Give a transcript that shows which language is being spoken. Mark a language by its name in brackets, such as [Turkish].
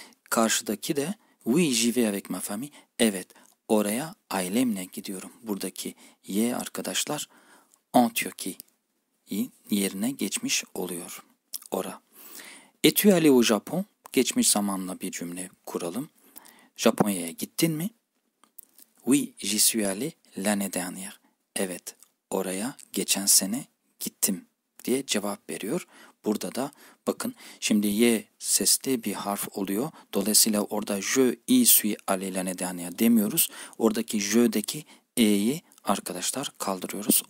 [Turkish] Karşıdaki de [French] oui, j'y vais avec ma famille. [Turkish] Evet, oraya ailemle gidiyorum. Buradaki ye arkadaşlar en Turquie yerine geçmiş oluyor. Ora. [French] Es-tu allé au Japon? [Turkish] Geçmiş zamanla bir cümle kuralım. Japonya'ya gittin mi? [French] Oui, j'y suis allé l'année dernière. [Turkish] Evet, oraya geçen sene gittim diye cevap veriyor. Burada da bakın, şimdi y sesli bir harf oluyor. Dolayısıyla orada [French] je y suis allé l'année dernière [Turkish] demiyoruz. Oradaki je'deki e'yi arkadaşlar kaldırıyoruz.